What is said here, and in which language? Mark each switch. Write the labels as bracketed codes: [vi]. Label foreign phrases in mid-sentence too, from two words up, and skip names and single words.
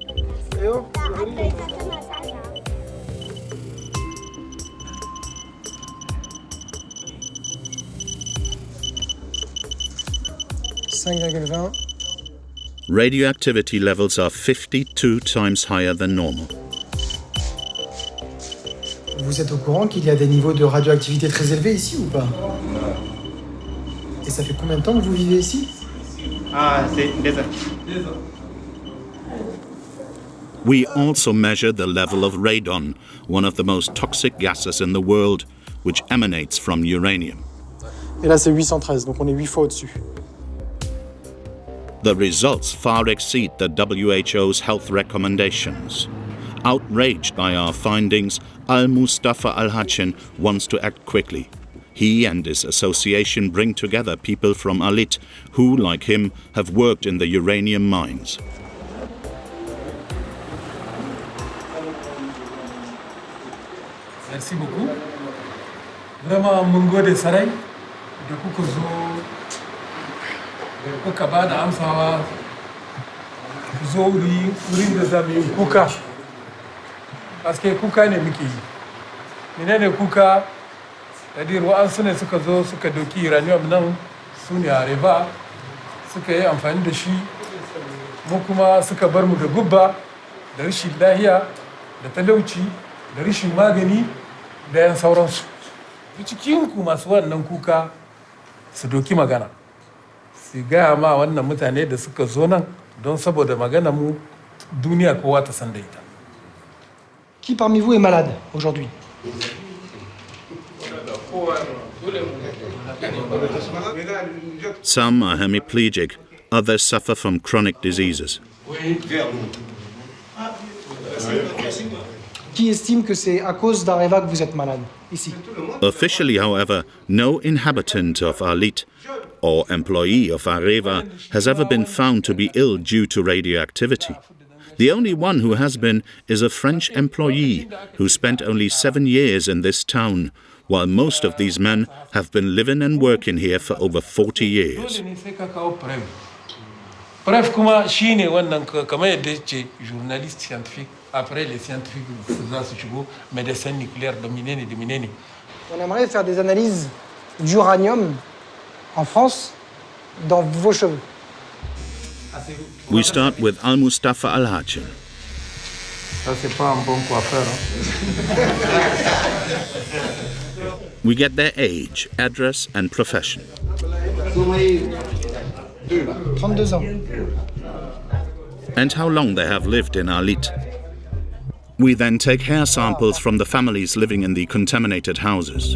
[en] Radioactivity levels are 52 times higher than normal. [fr] Vous êtes au courant qu'il y a des niveaux de radioactivité très élevés ici ou pas? Et ça fait combien de temps que vous vivez ici? C'est 2 ans. [en] We also measure the level of radon, one of the most toxic gases in the world, which emanates from uranium. [fr] Et là, c'est 813, donc on est 8 fois au-dessus. [en] The results far exceed the WHO's health recommendations. Outraged by our findings, Al-Mustafa Al-Hachin wants to act quickly. He and his association bring together people from Arlit who, like him, have worked in the uranium mines. [fr] Merci beaucoup. Vraiment, [ha] mun gode sarai da kuka zo da kuka ba da amsawa ku zo wurin da za mu yi kuka. Paske kuka ne muke yi. Menene kuka? Kadir wa'ansu ne suka zo suka doki uranium nan su ne a Areva suka yi amfani da shi mu kuma suka bar mu da gubba da rashin lahiya da talauci da rashin magani da yan sauransu. Cikin ku masu wannan kuka su doki magana su gaya ma wannan mutane da suka zo nan don saboda magana mu duniya kowa ta san da ita. [fr] Qui parmi vous est malade aujourd'hui? [en] Some are hemiplegic, others suffer from chronic diseases. [fr] Qui estime que c'est à cause d'Areva que vous êtes malade ici? [en] Officially, however, no inhabitant of Arlit or employee of Areva has ever been found to be ill due to radioactivity. The only one who has been is a French employee who spent only 7 years in this town, while most of these men have been living and working here for over 40 years. [ha] Preuve kuma shine wannan kamar yadda [fr] ce journaliste scientifique après les scientifiques [ha] za su shigo [fr] médecin nucléaire [ha] da menene. [fr] On aimerait faire des analyses d'uranium en France dans vos cheveux. [en] We start with Al-Mustafa Al-Hachin. [fr] Ça c'est pas un bon coiffeur. [en] We get their age, address and profession. [fr] 32 ans. [en] And how long they have lived in Arlit. We then take hair samples from the families living in the contaminated houses.